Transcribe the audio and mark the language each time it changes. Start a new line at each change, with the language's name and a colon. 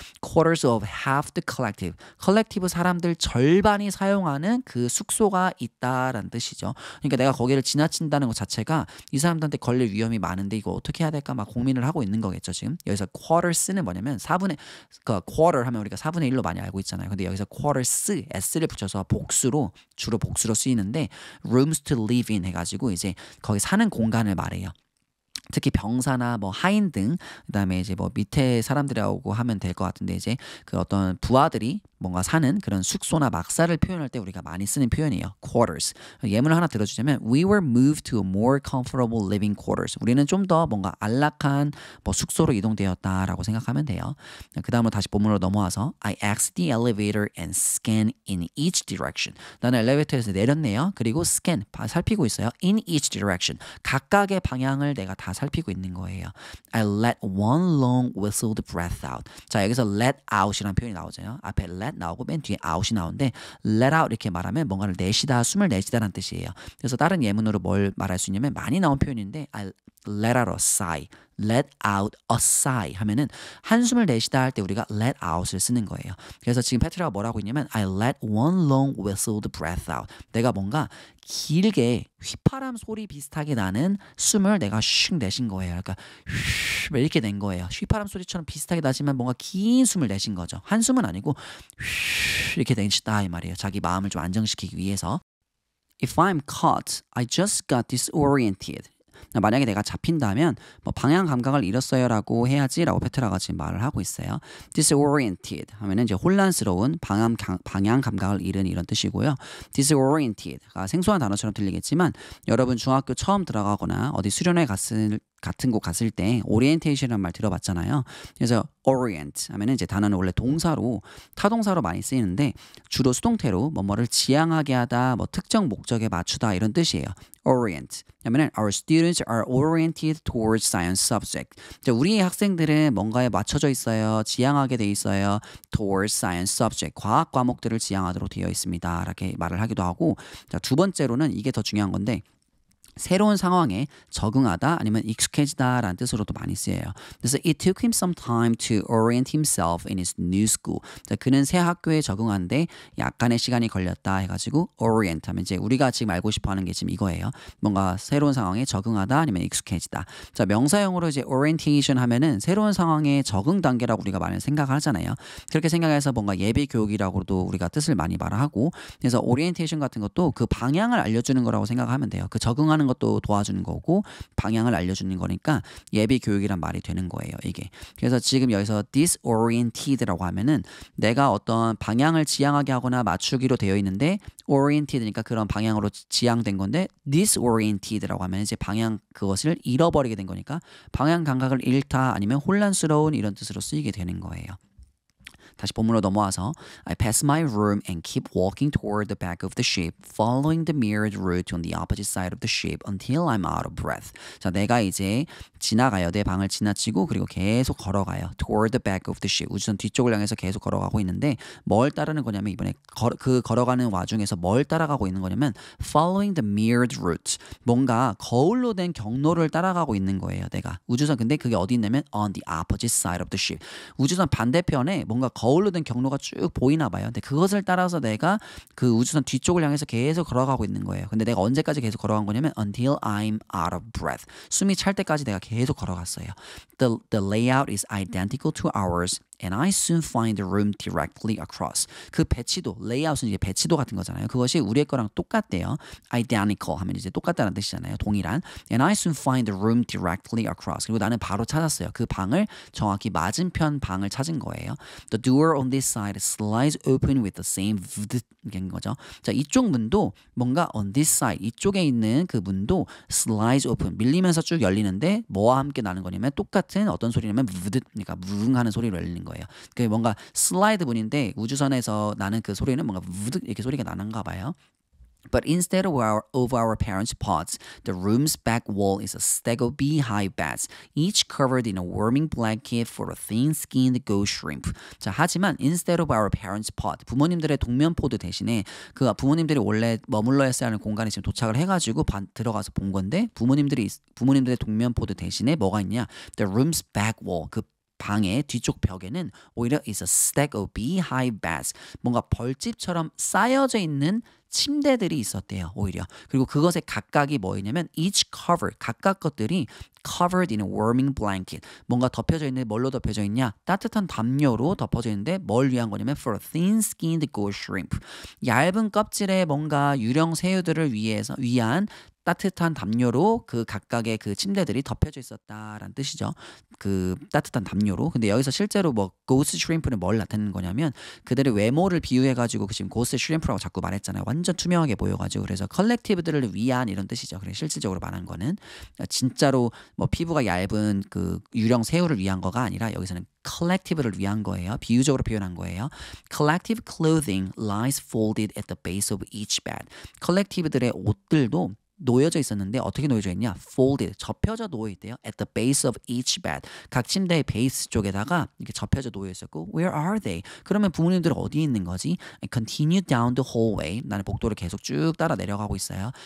English: quarters of half the collective.
Korean: collective 사람들 절반이 사용하는 그 숙소가 있다라는 뜻이죠. 그러니까 내가 거기를 지나친다는 것 자체가 이 사람들한테 걸릴 위험이 많은데 이거 어떻게 해야 될까 막 고민을 하고 있는 거겠죠, 지금. 여기서 quarters는 뭐냐면 4분의 그 quarter 하면 우리가 4분의 1로 많이 알고 있잖아요. 근데 여기서 quarters, s를 붙여서 복수로 주로 복수로 쓰이는데
English: rooms to live in
Korean: 해가지고 이제 거기 사는 공간을 말해요. 특히 병사나 뭐 하인 등 그다음에 이제 뭐 밑에 사람들하고 하면 될 것 같은데 이제 그 어떤 부하들이 뭔가 사는 그런 숙소나 막사를 표현할 때 우리가 많이 쓰는 표현이에요.
English: quarters.
Korean: 예문을 하나 들어주자면
English: we were moved to a more comfortable living quarters.
Korean: 우리는 좀 더 뭔가 안락한 뭐 숙소로 이동되었다라고 생각하면 돼요. 그 다음으로 다시 본문으로 넘어와서
English: I exit the elevator and scan in each direction.
Korean: 나는 엘리베이터에서 내렸네요. 그리고 scan, 살피고 있어요.
English: in each direction.
Korean: 각각의 방향을 내가 다 살피고 있는 거예요.
English: I let one long whistled breath out.
Korean: 자, 여기서 let out이라는 표현이 나오잖아요. 앞에 let 나오고 맨 뒤에 out이 나오는데 let out 이렇게 말하면 뭔가를 내쉬다, 숨을 내쉬다라는 뜻이에요. 그래서 다른 예문으로 뭘 말할 수 있냐면 많이 나온 표현인데
English: I let out a sigh. let out a sigh
Korean: 하면은 한숨을 내쉬다 할 때 우리가 let out을 쓰는 거예요. 그래서 지금 페트라가 뭐라고 있냐면
English: I let one long whistled breath out.
Korean: 내가 뭔가 길게 휘파람 소리 비슷하게 나는 숨을 내가 슉 내쉰 거예요. 그러니까 휘 이렇게 낸 거예요. 휘파람 소리처럼 비슷하게 나지만 뭔가 긴 숨을 내쉰 거죠. 한숨은 아니고 휘 이렇게 내쉬다 이 말이에요. 자기 마음을 좀 안정시키기 위해서.
English: If I'm caught, I just got disoriented.
Korean: 만약에 내가 잡힌다면 뭐 방향 감각을 잃었어요라고 해야지라고 페트라가 지금 말을 하고 있어요. disoriented 하면은 이제 혼란스러운 방향 감각을 잃은 이런 뜻이고요. disoriented가 생소한 단어처럼 들리겠지만 여러분 중학교 처음 들어가거나 어디 수련회 같은 곳 갔을 때 오리엔테이션이라는 말 들어봤잖아요. 그래서 orient 하면은 이제 단어는 원래 동사로 타동사로 많이 쓰이는데 주로 수동태로 뭐뭐를 지향하게 하다, 뭐 특정 목적에 맞추다 이런 뜻이에요.
English: orient
Korean: 하면은
English: our students are oriented towards science subject.
Korean: 우리의 학생들은 뭔가에 맞춰져 있어요. 지향하게 돼 있어요.
English: towards science subject.
Korean: 과학 과목들을 지향하도록 되어 있습니다. 이렇게 말을 하기도 하고 자, 두 번째로는 이게 더 중요한 건데 새로운 상황에 적응하다 아니면 익숙해지다 라는 뜻으로도 많이 쓰여요.
English: 그래서 it took him some time to orient himself in his new school.
Korean: 그는 새 학교에 적응하는데 약간의 시간이 걸렸다 해가지고 orient 하면 이제 우리가 지금 알고 싶어하는 게 지금 이거예요. 뭔가 새로운 상황에 적응하다 아니면 익숙해지다. 자, 명사형으로 이제 orientation 하면은 새로운 상황에 적응 단계라고 우리가 많이 생각하잖아요. 그렇게 생각해서 뭔가 예비 교육이라고도 우리가 뜻을 많이 말하고 그래서 orientation 같은 것도 그 방향을 알려주는 거라고 생각하면 돼요. 그 적응하는 것도 도와주는 거고 방향을 알려주는 거니까 예비 교육이란 말이 되는 거예요, 이게. 그래서 지금 여기서 disoriented라고 하면은 내가 어떤 방향을 지향하게 하거나 맞추기로 되어 있는데 oriented니까 그런 방향으로 지향된 건데 disoriented라고 하면 이제 방향 그것을 잃어버리게 된 거니까 방향 감각을 잃다 아니면 혼란스러운 이런 뜻으로 쓰이게 되는 거예요. 다시 본문으로 넘어와서
English: I pass my room and keep walking toward the back of the ship, following the mirrored route on the opposite side of the ship until I'm out of breath.
Korean: 자, 내가 이제 지나가요. 내 방을 지나치고 그리고 계속 걸어가요.
English: toward the back of the ship.
Korean: 우주선 뒤쪽을 향해서 계속 걸어가고 있는데 뭘 따르는 거냐면 이번에 그 걸어가는 와중에서 뭘 따라가고 있는 거냐면
English: following the mirrored route.
Korean: 뭔가 거울로 된 경로를 따라가고 있는 거예요. 내가. 우주선 근데 그게 어디 있냐면
English: on the opposite side of the ship.
Korean: 우주선 반대편에 뭔가 거울로 된 경로가 쭉 보이나 봐요. 근데 그것을 따라서 내가 그 우주선 뒤쪽을 향해서 계속 걸어가고 있는 거예요. 근데 내가 언제까지 계속 걸어간 거냐면
English: until I'm out of breath.
Korean: 숨이 찰 때까지 내가 계속 걸어갔어요.
English: The layout is identical to ours. And I soon find the room directly across.
Korean: 그 배치도, 레이아웃은 이제 배치도 같은 거잖아요. 그것이 우리의 거랑 똑같대요. Identical 하면 이제 똑같다는 뜻이잖아요.
English: 동일한. And I soon find the room directly across.
Korean: 그리고 나는 바로 찾았어요. 그 방을 정확히 맞은편 방을 찾은 거예요.
English: The door on this side slides open with the same
Korean: 인 거죠. 자, 이쪽 문도 뭔가
English: on this side
Korean: 이쪽에 있는 그 문도
English: slides open
Korean: 밀리면서 쭉 열리는데 뭐와 함께 나는 거냐면 똑같은 어떤 소리냐면 그러니까 무릉하는 소리로 열리는 거예요. 그게 뭔가 슬라이드 문인데 우주선에서 나는 그 소리는 뭔가 우득 이렇게 소리가 나는가 봐요.
English: But instead of our parents' pods, the room's back wall is a stack of beehive bats, each covered in a warming blanket for a thin-skinned ghost shrimp.
Korean: 자, 하지만
English: instead of our parents' pod,
Korean: 부모님들의 동면포드 대신에 그 부모님들이 원래 머물러 했어야 하는 공간에 지금 도착을 해가지고 들어가서 본 건데 부모님들의 동면포드 대신에 뭐가 있냐?
English: The room's back wall,
Korean: 그 방의 뒤쪽 벽에는 오히려
English: is a stack of beehive bats.
Korean: 뭔가 벌집처럼 쌓여져 있는 침대들이 있었대요. 오히려. 그리고 그것의 각각이 뭐였냐면 each cover, 각각 것들이
English: covered in a warming blanket.
Korean: 뭔가 덮여져 있는데 뭘로 덮여져 있냐? 따뜻한 담요로 덮어져 있는데 뭘 위한 거냐면
English: for a thin-skinned ghost shrimp.
Korean: 얇은 껍질의 뭔가 유령 새우들을 위한 따뜻한 담요로 그 각각의 그 침대들이 덮여져 있었다라는 뜻이죠. 그 따뜻한 담요로. 근데 여기서 실제로 뭐 ghost shrimp는 뭘 나타내는 거냐면 그들의 외모를 비유해가지고 지금 ghost shrimp라고 자꾸 말했잖아요. 완전 투명하게 보여가지고 그래서 컬렉티브들을 위한 이런 뜻이죠. 그래 실질적으로 말한 거는 진짜로 뭐 피부가 얇은 그 유령 새우를 위한 거가 아니라 여기서는 collective를 위한 거예요. 비유적으로 표현한 거예요.
English: Collective clothing lies folded at the base of each bed.
Korean: 컬렉티브들의 옷들도 놓여져 있었는데 어떻게 놓여져 있냐? Folded, 접혀져 놓여 있대요.
English: At the base of each bed.
Korean: 각 침대의 베이스 쪽에다가 이렇게 접혀져 놓여 있었고
English: Where are they?
Korean: 그러면 부모님들은 어디에 있는 거지?
English: And continue down the hallway.
Korean: 나는 복도를 계속 쭉 따라 내려가고 있어요.